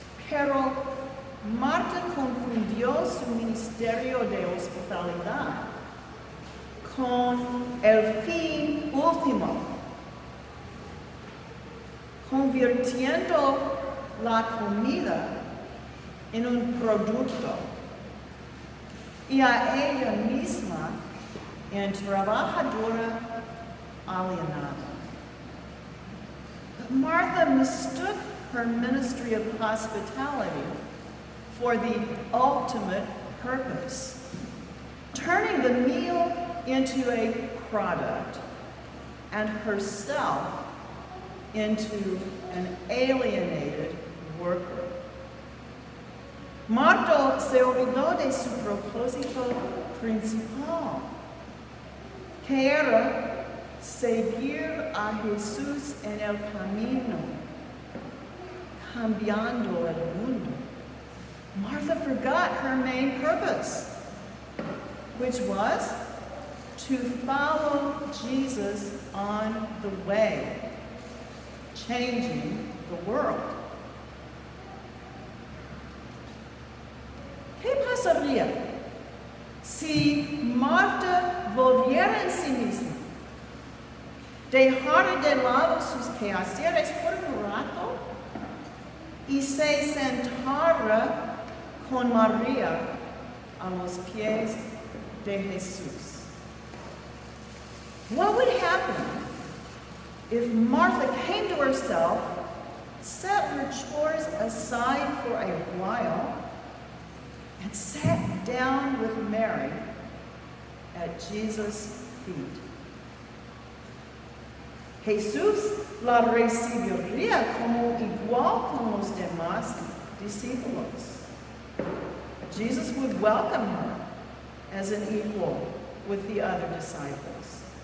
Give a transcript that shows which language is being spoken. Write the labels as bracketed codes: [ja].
[es] Pero Marta confundió su ministerio de hospitalidad con el fin último, convirtiendo la comida en un producto y a ella misma en trabajadora alienada. [en] But Martha mistook her ministry of hospitality for the ultimate purpose, turning the meal into a product and herself into an alienated worker. [es] Marta se olvidó de su propósito principal, que era seguir a Jesús en el camino, cambiando el mundo. [en] Martha forgot her main purpose, which was to follow Jesus on the way, changing the world. [es] ¿Qué pasaría si Marta volviera en sí mismo, dejara de lado sus quehaceres por un rato y se sentara con María a los pies de Jesús. [en] What would happen if Martha came to herself, set her chores aside for a while, and sat down with Mary at Jesus' feet? [es] Jesús la recibiría como igual con los demás discípulos. [en] Jesus would welcome her as an equal with the other disciples.